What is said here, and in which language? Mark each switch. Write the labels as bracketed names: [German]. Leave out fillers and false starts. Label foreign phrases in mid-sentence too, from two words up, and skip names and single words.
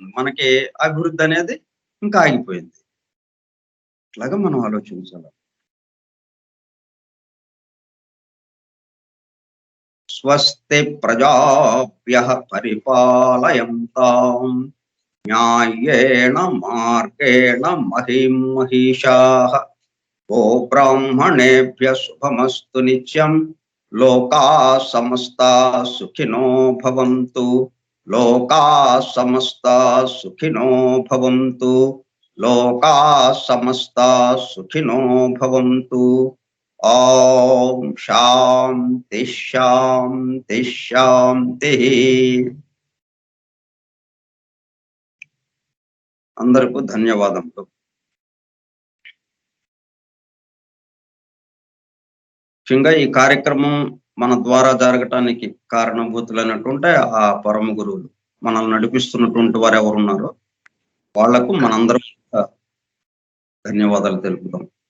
[Telugu] మనకి అభివృద్ధి అనేది ఇంకా ఆగిపోయింది. ఇట్లాగా మనం ఆలోచించాలి. [Sanskrit] స్వస్తి ప్రజాభ్యః పరిపాలయంతాం న్యాయేణ మార్గేణ మహిం మహిషాః గో బ్రాహ్మణేభ్యః శుభమస్తు నిత్యం లోకాః సమస్తాః సుఖినో భవంతు లోకాః సమస్తాః సుఖినో భవంతు లోకాః సమస్తాః సుఖినో భవంతు. ఓం శాంతి శాంతి శాంతి. [Telugu] అందరికీ ధన్యవాదములు. ముఖ్యంగా ఈ కార్యక్రమం మన ద్వారా జరగటానికి కారణభూతులైనటువంటి ఆ పరమ గురువులు, మనల్ని నడిపిస్తున్నటువంటి వారు ఎవరున్నారో వాళ్లకు మనందరం ధన్యవాదాలు తెలుపుదాం.